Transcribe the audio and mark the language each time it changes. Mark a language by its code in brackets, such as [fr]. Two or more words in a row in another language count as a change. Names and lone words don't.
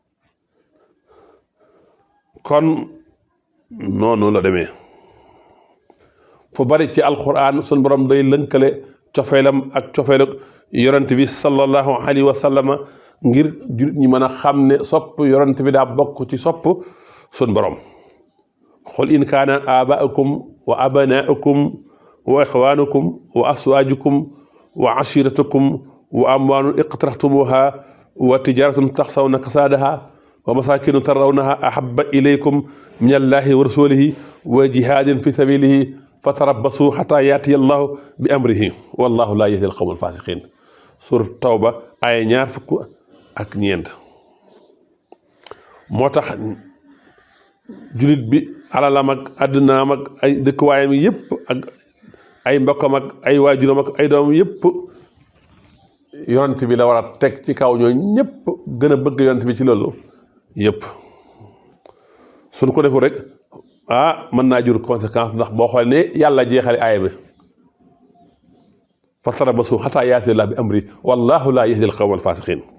[wo] kon noonu la demee fu bari ci alquran sun borom day lënkale cofeelam ak cofeelu yonent bi [ar] صلى الله عليه وسلم [wo] ngir jullit ñi mën a xam ne sopp yonent bi daa bokk ci sopp sun [ar] borom قل إن كان آباؤكم وأبناؤكم وإخوانكم وأزواجكم وعشيرتكم وأموال اقترفتموها وتجارة تخشون كسادها ومساكن ترضونها أحب إليكم من الله ورسوله وجهاد في سبيله فتربصوا حتى يأتي الله بأمره والله لا يهدي القوم الفاسقين سورة التوبة آية 24 [wo] moo tax julit bi alalam ak àddinaam ak ay dëkkuwaayam yépp ak ay mbokkam ak ay waajuram ak ay doomam yépp yonent bi la war a teg ci kaw ñooy ñépp gën a bëgg yonent bi ci loolu yépp suñ ko defu rek mën naa jur conséquence ndax boo xoolee ne yàlla jeexale aaya bi [ar] فتربصوا حتى يأتي الله بأمره والله لا يهدي القوم الفاسقين